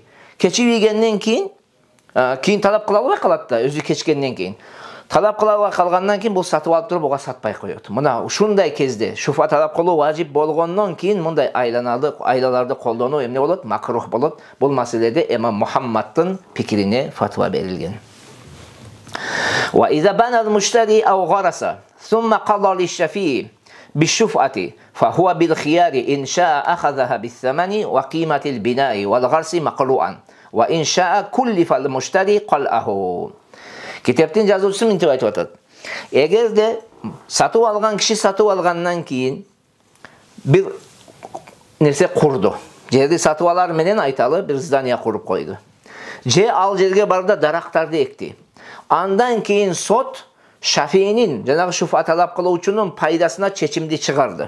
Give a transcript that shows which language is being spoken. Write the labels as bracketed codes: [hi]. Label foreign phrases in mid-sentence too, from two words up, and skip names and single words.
[ky] Кечибийгенден кийин талап кыла албай калат да, өзү кечкенден кийин. Талап кыла албай калгандан кийин бул сатып алып туруп буга сатпай коёт. Мына ушундай кезде шуфа талап кылуу важип болгондон кийин мындай айлаларды колдонуу эмне болот? Макрух болот. Бул маселеде Имам Мухаммадтын пикирине фатва берилген. [ar] وإذا بنى المشتري أو غرس ثم قضى للشفيع بالشفعة فهو بالخيار إن شاء أخذها بالثمن وقيمة البناء والغرس مقلوعا. وإن شاء كلف المشتري قلعه. [ky] Kitaptın жазуучусу мынтип айтып атат. Эгерде сатып алган киши сатып алгандан кийин бир нерсе курду. Жерди сатып алар менен айталы бир здание куруп койду. Же ал жерге барда дарактарды экти. Андан кийин сот Шафиинин, жанагы шуфа талап кылуучунун пайдасына чечимди чыгарды.